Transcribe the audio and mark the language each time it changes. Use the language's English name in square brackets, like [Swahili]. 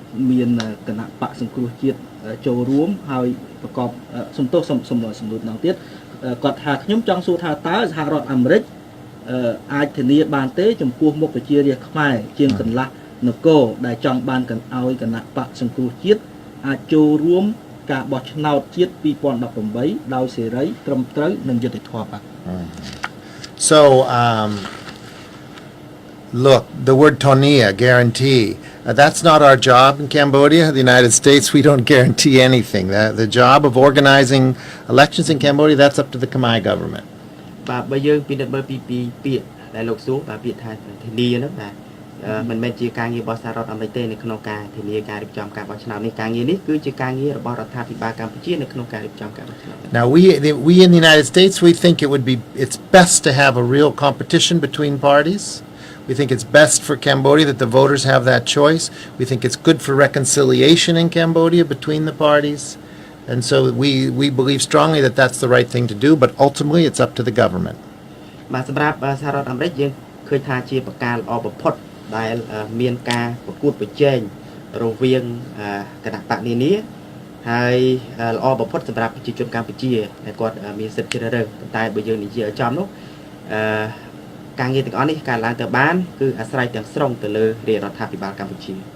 [Khmer] មានគណៈបកសង្គ្រោះជាតិចូលរួមហើយប្រកបសំទោសសំណួរម្ដងទៀតគាត់ថាខ្ញុំចង់សួរថាតើសហរដ្ឋអាមេរិកអាចធានាបានទេចំពោះមុខប្រជារាស្ត្រខ្មែរជាងកន្លះនគរដែលចង់បានកណ្ឲ្យគណៈបកសង្គ្រោះជាតិអាចចូលរួមការបោះឆ្នោតជាតិ2018ដោយសេរីត្រឹមត្រូវនិងយុត្តិធម៌បាទ [English] So look, the word [Khmer] Tonia, [English] guarantee, that's not our job in Cambodia. The United States, we don't guarantee anything. The job of organizing elections in Cambodia, that's up to the Khmer government. [Khmer] បាទបើយើងពិនិត្យមើលពីពាក្យដែលលោកសួរបាទពាក្យថាធានាហ្នឹងបាទមិនមែនជាការងាររបស់សហរដ្ឋអាមេរិកទេនៅក្នុងការធានាការរៀបចំការបោះឆ្នោតនេះការងារនេះគឺជាការងាររបស់រដ្ឋាភិបាលកម្ពុជានៅក្នុងការរៀបចំការបោះឆ្នោត [English] Now we in the United States, we think it's best to have a real competition between parties. We think it's best for Cambodia that the voters have that choice. We think it's good for reconciliation in Cambodia between the parties. And so we believe strongly that that's the right thing to do, but ultimately it's up to the government. [Khmer] បាទសម្រាប់សហរដ្ឋអាមេរិកយើងឃើញថាជាប្រការល្អបំផុតដែលមានការប្រកួតប្រជែងរវាងគណៈបកនានាហើយល្អបំផុតសម្រាប់ប្រជាជនកម្ពុជាដែលគាត់មានសិទ្ធិជ្រើសរើសប៉ុន្តែបើយើងនិយាយឲ្យចំនោះការងារទាំងអស់នេះការឡើងទៅបានគឺអាស្រ័យទាំងស្រុងទៅលើរាជរដ្ឋាភិបាលកម្ពុជា